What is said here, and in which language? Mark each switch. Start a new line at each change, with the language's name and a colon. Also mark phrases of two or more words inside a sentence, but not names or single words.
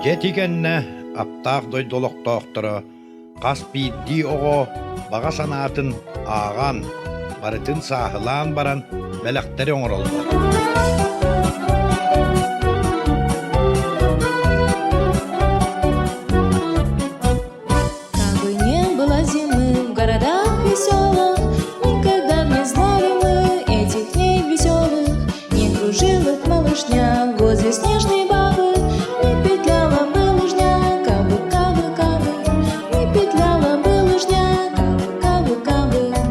Yakut: Билигенне аптаах дойдолоктоохторо кас бииддии оҕо баҕа санаатын ааҕан, барытын сааһылаан баран бэлэхтери оҥороллор.
Russian: Как бы не было зимы в городах веселых, никогда не знали мы этих дней веселых. Не кружила малышня возле снежной бабы, не петляла бы лыжня, кабы, кабы, кабы, не петляла бы лыжня, кабы, кабы, кабы.